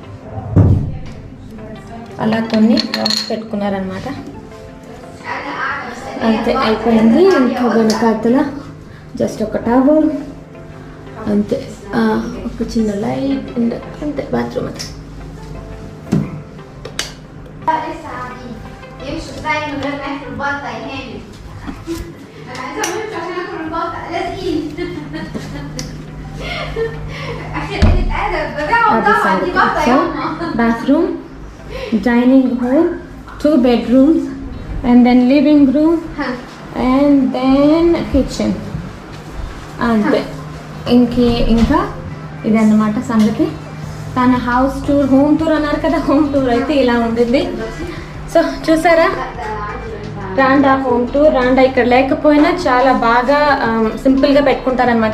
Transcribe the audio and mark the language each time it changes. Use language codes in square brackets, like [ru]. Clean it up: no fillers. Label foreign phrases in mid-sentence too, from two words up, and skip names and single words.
[te] అలా కొన్ని రాక్స్ పెట్టుకున్నారనమాట. అంతే అయిపోయింది. ఇంకా వెనకాతల జస్ట్ ఒక టవల్ అంతే, ఒక చిన్న లైట్ అండ్ అంతే బాత్రూమ్. [ar] ازاي من غير ما ياكل البطه يا هاني؟ انا عايزه اعمل عشان اكل البطه لازقين. اخر قله ادب ببيعهم طبعا دي بطه يا ماما. [en] Bathroom, dining hall, 2 bedrooms, and then living room, and then kitchen. [te] అంతే ఇంకా ఇదన్నమాట సంగతి. తన [en] house tour, home tour [te] అన్నారు కదా, [en] home tour [te] అయితే ఇలా ఉండింది. సో చూసారా, రాండా [en] home tour. [te] రాండా ఇక్కడ లేకపోయినా చాలా బాగా సింపుల్గా పెట్టుకుంటారనమాట.